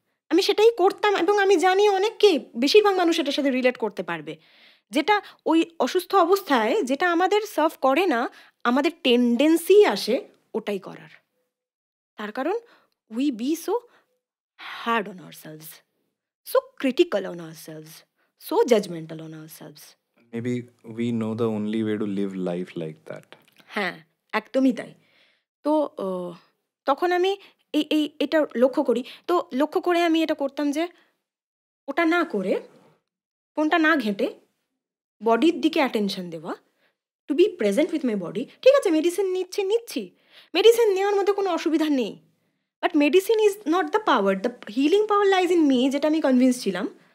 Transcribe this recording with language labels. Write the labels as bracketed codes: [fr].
[bn] আমি সেটাই করতাম এবং আমি জানি অনেককে, বেশিরভাগ মানুষ এটার সাথে রিলেট করতে পারবে, যেটা ওই অসুস্থ অবস্থায় যেটা আমাদের সার্ভ করে না, আমাদের টেন্ডেন্সি আসে ওটাই করার। তার কারণ [en] We be so hard on ourselves, so critical on ourselves, so judgmental on ourselves. Maybe we know the only way to live life like that. [bn] হ্যাঁ, একদমই তাই। তো তখন আমি এটা লক্ষ্য করি, তো লক্ষ্য করে আমি এটা করতাম যে ওটা না করে, ফোনটা না ঘেঁটে বডির দিকে অ্যাটেনশন দেওয়া, [en] To be present with my body. [bn] ঠিক আছে, মেডিসিন নিচ্ছি, মেডিসিন নেওয়ার মধ্যে কোনো অসুবিধা নেই, [en] but medicine is not the power, the healing power lies in me, [bn] যেটা আমি কনভিন্স ছিলাম।